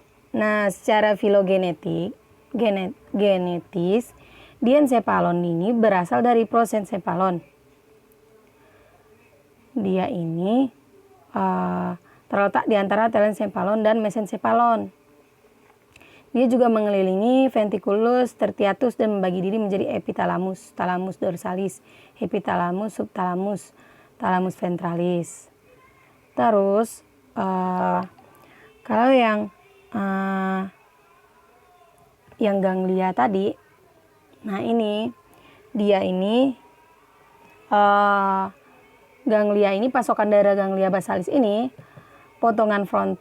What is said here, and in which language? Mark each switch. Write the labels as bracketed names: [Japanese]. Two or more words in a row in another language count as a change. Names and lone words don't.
[Indonesian] Nah, secara filogenetis, diencephalon ini berasal dari prosencephalon. Dia ini terletak di antara telencephalon dan mesencephalon. Dia juga mengelilingi [Latin] ventriculus tertiatus [Indonesian] dan membagi diri menjadi epitalamus, [Latin] thalamus dorsalis, [Indonesian] epitalamus, subthalamus, [Latin] thalamus ventralis. [Indonesian] Terus kalau yang ganglia tadi, nah ini dia ini ganglia ini, pasokan darah [Latin] ganglia basalis [Indonesian] ini potongan front.